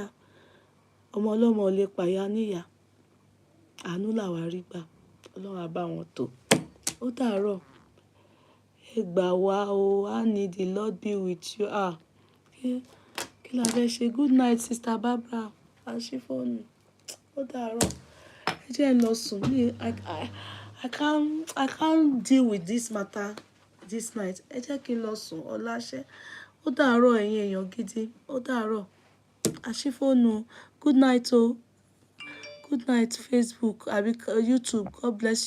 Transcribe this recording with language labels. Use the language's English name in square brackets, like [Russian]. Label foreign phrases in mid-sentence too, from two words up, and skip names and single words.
[Yoruba] Ọmọ ọlọ́mọ ò lè pàyà níyà. Àánú làwa rí gbà. Ọlọ́run á bá wọn tò. Ó dàárọ̀. Ẹ gbà wá o. [English] I need the Lord be with you. [Yoruba] Kí la fẹ́ ṣe? [English] Good night, Sister Barbara. [Yoruba] Àṣìfóònù. Ó dàárọ̀. Ẹ jẹ́ n lọ sùn. [English] I can't deal with this matter this night. [Yoruba] Ẹ jẹ́ kí n lọ sùn. Ọláṣẹ́. Ó dàárọ̀ ẹ̀yin èèyàn gidi. Ó dàárọ̀. [English] Àṣìfóònù. Good night o. Good night, Facebook. Àbí YouTube. God bless you.